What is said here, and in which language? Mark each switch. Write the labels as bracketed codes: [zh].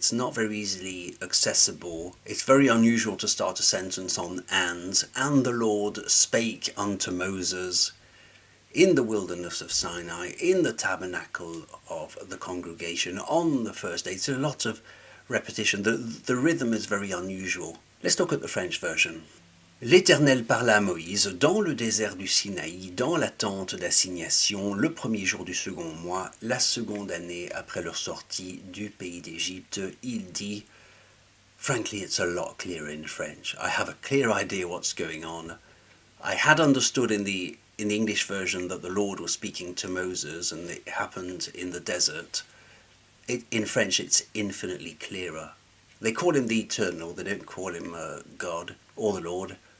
[en] It's not very easily accessible. It's very unusual to start a sentence on and the Lord spake unto Moses in the wilderness of Sinai, in the tabernacle of the congregation, on the first day. It's a lot of repetition. The rhythm is very unusual. Let's look at the French version. [fr] L'Éternel parla à Moïse dans le désert du Sinaï, dans la tente d'assignation, le premier jour du second mois, la seconde année après leur sortie du pays d'Égypte. Il dit, [en] frankly, it's a lot clearer in French. I have a clear idea what's going on. I had understood in the English version that the Lord was speaking to Moses and it happened in the desert. In French, it's infinitely clearer. They call him the Eternal, they don't call him God or the Lord.